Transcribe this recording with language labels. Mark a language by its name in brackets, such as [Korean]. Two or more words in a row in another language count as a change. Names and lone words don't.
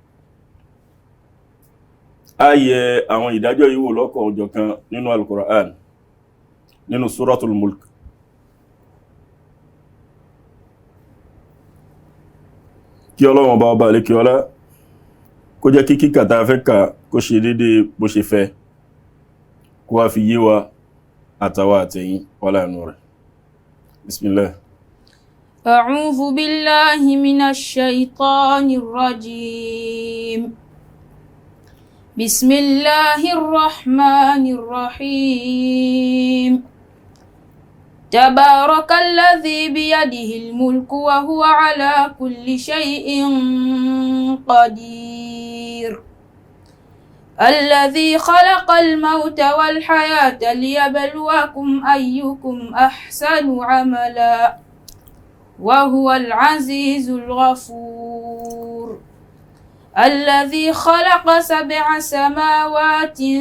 [Yoruba] a yẹ àwọn ìdájọ́ yìí wò lọ́kọ̀ ọ̀jọ̀kan nínú Al-Qur'an nínú Suratul Mulk. kí Ọlọ́run bá ọba lékè ọlá kó jẹ́ kí kíkà tá fẹ́ kà kó ṣe dédé bó ṣe fẹ́ kó wá fi yé wa àtàwà àtẹ̀yìn wọ́lá ẹnu rẹ̀. [Arabic] Bismillah. أعوذ بالله من الشيطان الرجيم. بسم الله الرحمن الرحيم. تبارك الذي بيده الملك وهو على كل شيء قدير الذي خلق الموت والحياة ليبلوكم أيكم أحسن عملا وهو العزيز الغفور الذي خلق 7 سماوات